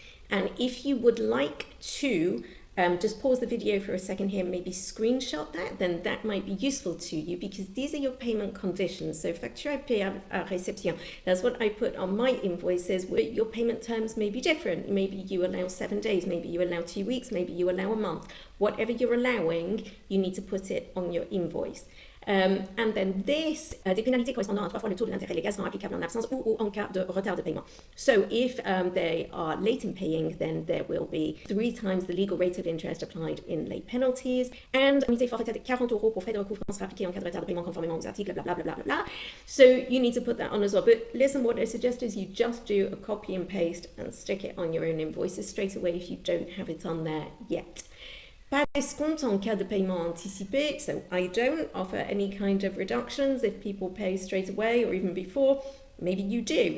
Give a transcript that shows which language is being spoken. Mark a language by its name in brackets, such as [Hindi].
[English] And if you would like to just pause the video for a second here, maybe screenshot that, then that might be useful to you, because these are your payment conditions. So [French] facture payable à réception, [English] that's what I put on my invoices. Your payment terms may be different. Maybe you allow 7 days, maybe you allow 2 weeks, maybe you allow a month. Whatever you're allowing, you need to put it on your invoice. And then this, [French] des pénalités correspondant à 3 fois le taux de l'intérêt légal sont applicables en absence ou en cas de retard de paiement. [English] So if they are late in paying, then there will be 3 times the legal rate of interest applied in late penalties. [French] And indemnité forfaitaire de 40 € pour frais de recouvrement sera appliquée en cas de retard de paiement conformément aux articles, blah, blah, blah, blah, blah. [English] So you need to put that on as well. But listen, what I suggest is you just do a copy and paste and stick it on your own invoices straight away if you don't have it on there yet. [French] Pas d'escompte en cas de paiement anticipé, [English] so I don't offer any kind of reductions if people pay straight away or even before. Maybe you do.